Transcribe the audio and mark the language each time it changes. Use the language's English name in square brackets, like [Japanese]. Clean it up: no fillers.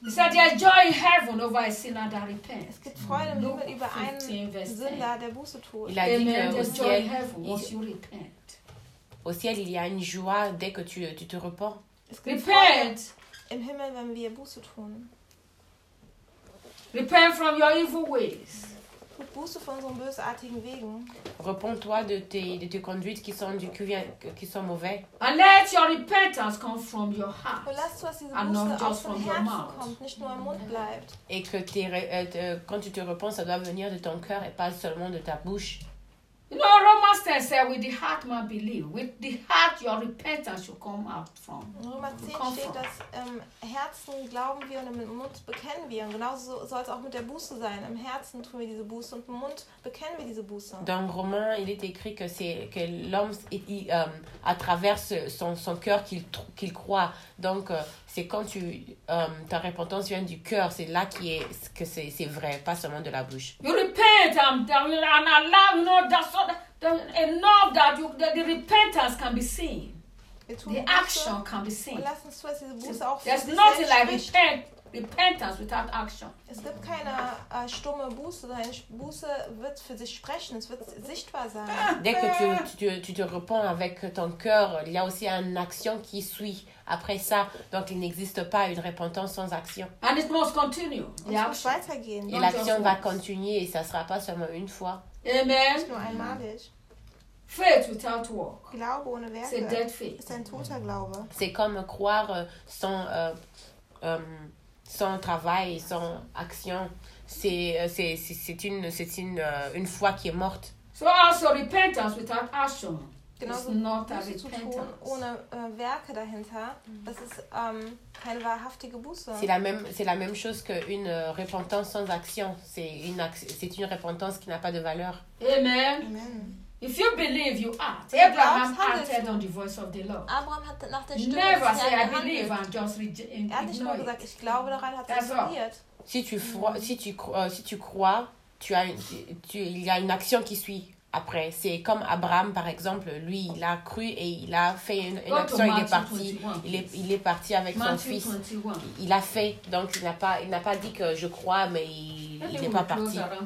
[English] He said there is joy in heaven over a sinner that repents. [German] Es gibt Freude im Himmel über einen Sünder, der Buße tut. [French] Il a dit que au ciel, [English] joy in heaven once you repent. [French] Au ciel, il y a une joie dès que tu te repens. [German] Es gibt [English] repent. [German] Freude im Himmel, wenn wir Buße tun. [English] Repent from your evil ways. [German] Buße von unseren bösartigen Wegen. [French] Repends-toi de tes conduites qui sont mauvais. [English] And let your repentance come from your heart. [German] Und lass zu, dass diese Buße aus dem Herzen kommt, nicht nur im Mund bleibt. [French] Et que quand tu te repenses, ça doit venir de ton cœur et pas seulement de ta bouche. [English] You know, Romans 10 says, with the heart man believe. With the heart, your repentance will come out from. [German] Romans 10 steht, dass im Herzen glauben wir und im Mund bekennen wir. Und genauso soll es auch mit der Buße sein. Im Herzen tun wir diese Buße und im Mund bekennen wir diese Buße. [French] Dans Romains, il est écrit que c'est que l'homme, à travers son cœur qu'il croit. Donc, c'est quand ta repentance vient du cœur, c'est là que c'est vrai, pas seulement de la bouche. [English] You repent, and allow, you know, that's so, enough that the repentance can be seen. The action can be seen. There's nothing like repentance without action. [German] Es gibt keine stumme Buße, deine Buße wird für sich sprechen, es wird sichtbar sein. [French] Dès que tu te repens avec ton cœur, il y a aussi une action qui suit. Après ça, donc il n'existe pas une repentance sans action. [English] And it must continue. [French] Et l'action va continuer et ça ne sera pas seulement une fois. [English] Amen. [German] Nur einmalig. [English] Faith without work. [German] Glaube ohne Werke. [French] C'est [English] dead faith. [French] C'est un [German] toter Glaube. [French] C'est comme croire sans travail, sans action. C'est une foi qui est morte. [English] So also repentance without action. [German] Genauso Buße zu tun ohne Werke dahinter, das ist keine wahrhaftige Buße. [French] C'est la même chose qu'une repentance sans action. C'est une repentance qui n'a pas de valeur. [English] Amen. Amen. If you believe, you act. Abraham acted on the voice of the Lord. [German] Abraham hat nach der Stimme des Herrn gehandelt. [English] Never say I believe and just ignore it. [German] Er hat nicht nur gesagt, ich glaube daran, hat es ignoriert. [French] Si tu crois, il y a une action qui suit. Après, c'est comme Abraham, par exemple, lui, il a cru et il a fait une action, il est parti. Il est parti avec son fils. Il a fait, donc il n'a pas dit que je crois, mais il n'est pas parti.